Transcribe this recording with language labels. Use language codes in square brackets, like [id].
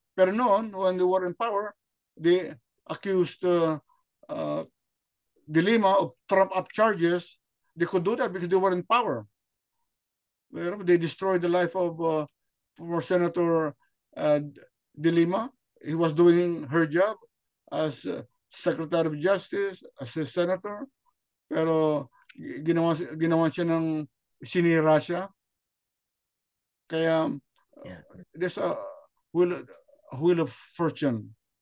[tl] Pero noon, [en] when they were in power, they accused De Lima of trump-up charges. They could do that because they were in power. They destroyed the life of former Senator De Lima. He was doing her job as Secretary of Justice, as a senator. [tl] Pero ginawa siya ng sinira siya. Kaya [en] Yeah. there's a wheel of fortune.